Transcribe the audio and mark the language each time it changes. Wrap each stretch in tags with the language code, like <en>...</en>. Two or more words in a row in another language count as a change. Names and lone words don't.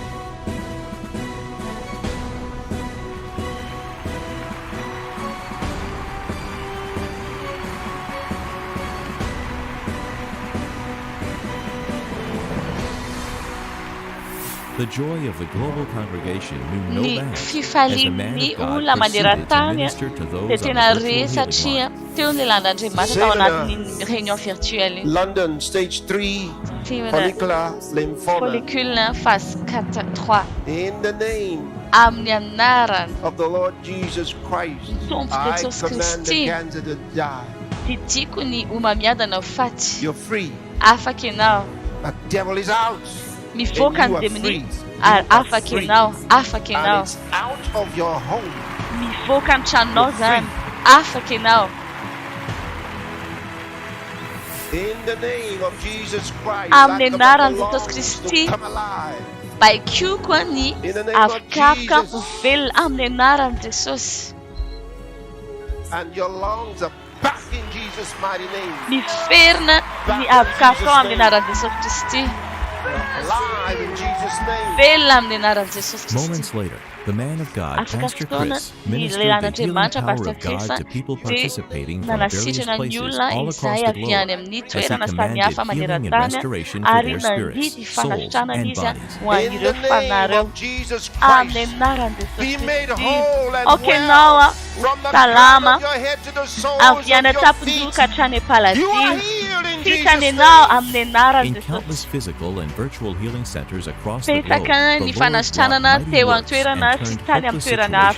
<en>The joy of the global congregation knew no</en> <mg>Ny</mg> <en>bounds as the man</en> <mg>fifalian'ny</mg> <en>of God</en> <mg>olona</mg> <en>proceeded to</en> <mg>maneran-tany</mg> <en>minister to those</en> <mg>dia</mg> <en>on the</en> <mg>tena re</mg> <en>virtual healing</en> <mg>satria</mg> <en>line.</en> <mg>teo ny lan'Andriamanitra tao anatin'ny</mg> <fr>réunion virtuelle.</fr> <en>London, stage 3, follicular lymphoma. Follicule phase 4-3. In the name</en> <mg>Amin'ny anarany</mg> <en>of the Lord Jesus Christ,</en> <mg>Tompo</mg> <en>I</en> <mg>Jesús</mg> <en>command the</en> <mg>Kristy.</mg> <en>cancer to die.</en> <mg>Didiko ny homamiadana ho faty.</mg> <en>You're free.</en> <mg>Afaka ianao.</mg> <en>The devil is out.</en> <mg>Mivoaka</mg> <en>And</en> <mg>ny</mg> <en>you are</en> <mg>demony</mg> <en>free.</en> <mg>ary</mg> <en>You are</en> <mg>afaka</mg> <en>free.</en> <mg>ianao. Afaka</mg> <en>And</en> <mg>ianao.</mg> <en>it's out of your home.</en> <mg>Mivoaka ny tranonao zany. Afaka ianao.</mg> <en>In the name of Jesus Christ,</en> <mg>Amin'ny</mg> <en>I command</en> <mg>anaran'i</mg> <en>the</en> <mg>Jesosy</mg> <en>lungs</en> <mg>Kristy.</mg> <en>to come alive.</en> <mg>Baikio koa ny</mg> <en>In the name of</en> <mg>avokavoka ho</mg> <en>Jesus.</en> <mg>velona amin'ny anaran'i Jesosy.</mg> <en>And your lungs are back in Jesus' mighty name.</en> <mg>Miferina ny avokavoka ao amin'ny anaran'i Jesosy Kristy.</mg> <en>Alive in Jesus' name.</en> <mg>Velona amin'ny anaran'i Jesosy Kristy.</mg> <en>Moments later, the man of God,</en> <mg>Afaka</mg> <en>Pastor</en> <mg>fotoana</mg> <en>Chris,</en> <mg>ny</mg> <en>ministered the healing</en> <mg>lelan'Andriamanitra</mg> <en>power</en> <mg>Pastor</mg> <en>of God</en> <mg>Chris</mg> <en>to people</en> <mg>dia</mg> <en>participating from various</en> <mg>nanasitrana ny</mg> <en>places</en> <mg>olona</mg> <en>all across</en> <mg>izay</mg> <en>the</en> <mg>avy</mg> <en>globe</en> <mg>any amin'ny</mg> <en>as he</en> <mg>toerana</mg> <en>commanded</en> <mg>samihafa</mg> <en>healing and</en> <mg>maneran-tany</mg> <en>restoration for</en> <mg>ary</mg> <en>their</en> <mg>nandidy</mg> <en>spirits,</en> <mg>fanasitranana</mg> <en>souls, and</en> <mg>izy</mg> <en>bodies.</en> <mg>ho</mg> <en>In</en> <mg>an'ireo</mg> <en>the name</en> <mg>fanareo</mg> <en>of Jesus</en> <mg>amin'ny</mg> <en>Christ,</en> <mg>anaran'i</mg> <en>be</en> <mg>Jesosy</mg> <en>made</en> <mg>Kristy.</mg> <en>whole and</en> <mg>Okenao</mg> <en>well from the crown</en> <mg>salama</mg> <en>of your head to the soles</en> <mg>avy any</mg> <en>of your</en> <mg>an-tampon-doha</mg> <en>feet.</en> <mg>ka hatrany</mg> <en>You</en> <mg>am-paladia</mg> <en>are healed in Jesus'</en> <mg>fitranenao</mg> <en>name.</en> <mg>amin'ny anaran'i</mg> <en>In</en> <mg>Jesosy.</mg> <en>countless physical and virtual healing centers across the globe,</en> <mg>Pesaka</mg> <en>the</en> <mg>ny</mg> <en>Lord</en> <mg>fanasitranana</mg> <en>wrought mighty</en> <mg>teo</mg> <en>works</en> <mg>an-toerana</mg> <en>and</en> <mg>sy</mg> <en>turned</en> <mg>tany amin'ny</mg> <en>hopeless</en> <mg>toerana hafa</mg>